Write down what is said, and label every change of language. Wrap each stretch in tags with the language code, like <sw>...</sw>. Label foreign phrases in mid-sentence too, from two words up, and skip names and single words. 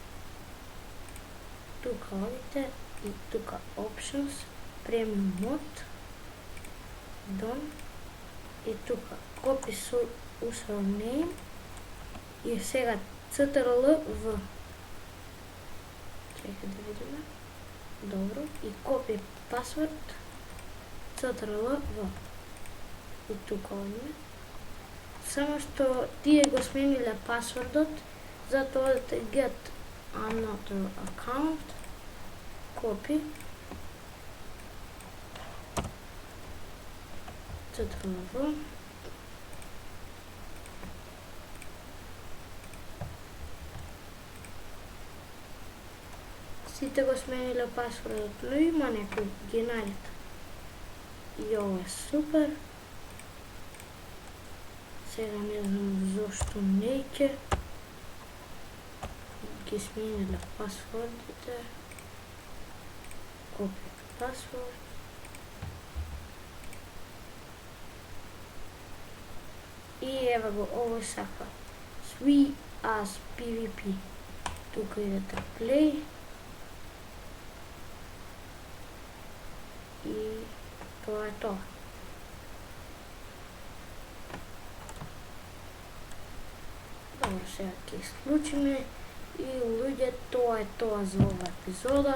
<mk>Тука одите и тука</mk> <en>Options, Premium Mode, Done</en> <mk>и тука</mk> <en>Copy username</en> <mk>и сега CTRL V. Чекай да видиме. Добро. И</mk> <en>Copy Password,</en> <mk>CTRL V. И тука одиме. Само што тие го смениле пасвордот, затоа одите</mk> <en>get another account, copy, CTRL-V,</en> <mk>сите го смениле пасвордот, но има некои ги најдете. И ова е супер. Сега не знам зошто неќе ги смениле пасвордите.</mk> <en>Copy password.</en> <mk>И ева го, овој сака.</mk> <en>Sweet as PvP.</en> <mk>Тука идете play. И тоа е тоа. Добро, сега ќе исклучиме и луѓе, тоа е тоа за ова епизода.</mk>